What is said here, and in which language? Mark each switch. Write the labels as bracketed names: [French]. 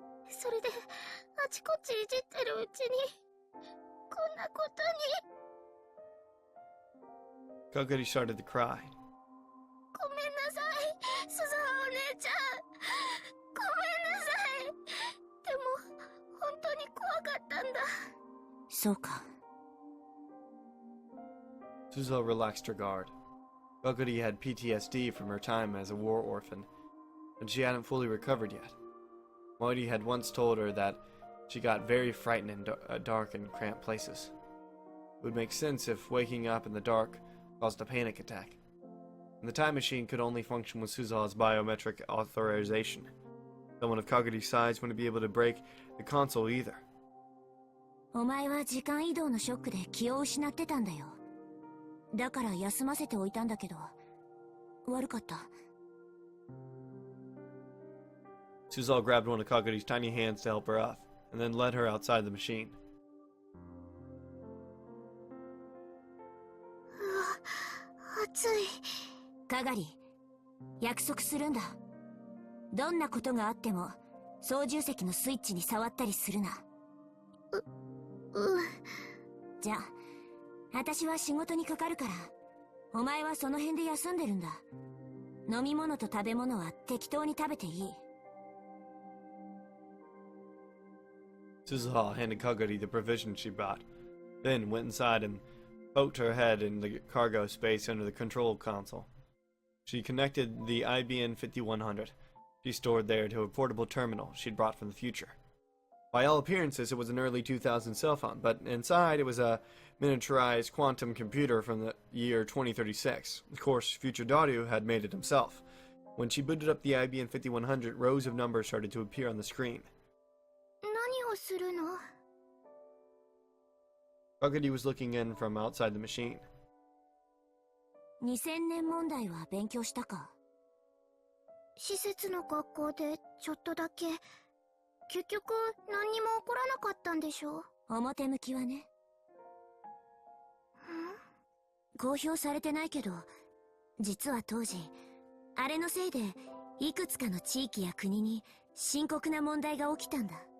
[Japanese] それで、あちこちいじってるうちに、こんなことに。 [English] Kagari started to cry. [Japanese] ごめんなさい、鈴葉お姉ちゃん。ごめんなさい。でも、本当に怖かったんだ。そうか。 [English] Suzuha relaxed her guard. Kagari had PTSD from her time as a war orphan, and she hadn't fully recovered yet. Moidi had once told her that she got very frightened in dark and cramped places. It would make sense if waking up in the dark caused a panic attack. And the time machine could only function with Suzuha's biometric authorization. Someone of Kagari's size wouldn't be able to break the console either. [Japanese] お前は時間移動のショックで気を失ってたんだよ。だから休ませておいたんだけど、悪かった。 [English] Suzuha grabbed one of Kagari's tiny hands to help her up, and then led her outside the machine. [Japanese] 暑い。かがり、約束するんだ。どんなことがあっても、操縦席のスイッチに触ったりするな。じゃあ、私は仕事にかかるから、お前はその辺で休んでるんだ。飲み物と食べ物は適当に食べていい。 [English] Suzuha handed Kagari the provisions she brought, then went inside and poked her head in the cargo space under the control console. She connected the IBN 5100 she stored there to a portable terminal she'd brought from the future. By all appearances, it was an early 2000 cell phone, but inside it was a miniaturized quantum computer from the year 2036. Of course, future Dario had made it himself. When she booted up the IBM 5100, rows of numbers started to appear on the screen. [Japanese] 何をするの？ [English] Kagadi was looking in from outside the machine. [Japanese] 2000年問題は勉強したか？施設の学校でちょっとだけ。結局何にも起こらなかったんでしょ？表向きはね。公表されてないけど、実は当時あれのせいでいくつかの地域や国に深刻な問題が起きたんだ。